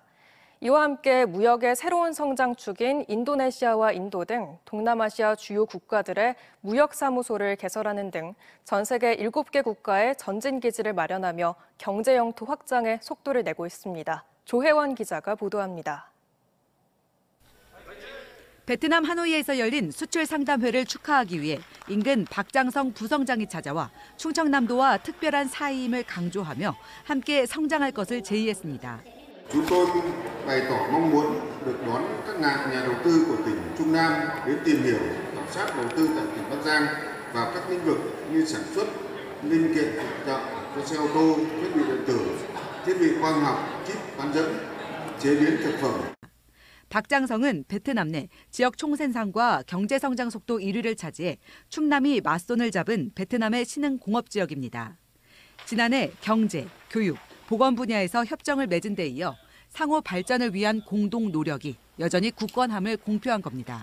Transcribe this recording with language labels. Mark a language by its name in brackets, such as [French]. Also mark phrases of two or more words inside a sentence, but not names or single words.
[Korean] 이와 함께 무역의 새로운 성장축인 인도네시아와 인도 등 동남아시아 주요 국가들의 무역사무소를 개설하는 등 전 세계 7개 국가의 전진기지를 마련하며 경제 영토 확장에 속도를 내고 있습니다. 조혜원 기자가 보도합니다. 베트남 하노이에서 열린 수출 상담회를 축하하기 위해 인근 박장성 부성장이 찾아와 충청남도와 특별한 사이임을 강조하며 함께 성장할 것을 제의했습니다. [Vietnamese] Chúng tôi bày tỏ mong muốn được đón các nhà đầu tư của tỉnh Trung Nam đến tìm hiểu, khảo sát đầu tư tại tỉnh Bắc Giang vào các lĩnh vực như sản xuất, linh kiện phụ trợ cho xe ô tô, thiết bị điện tử, thiết bị quang học, chip bán dẫn, chế biến thực phẩm. [Korean] 박장성은 베트남 내 지역 총생산과 경제 성장 속도 1위를 차지해 충남이 맞손을 잡은 베트남의 신흥 공업 지역입니다. 지난해 경제, 교육, 보건 분야에서 협정을 맺은 데 이어 상호 발전을 위한 공동 노력이 여전히 굳건함을 공표한 겁니다.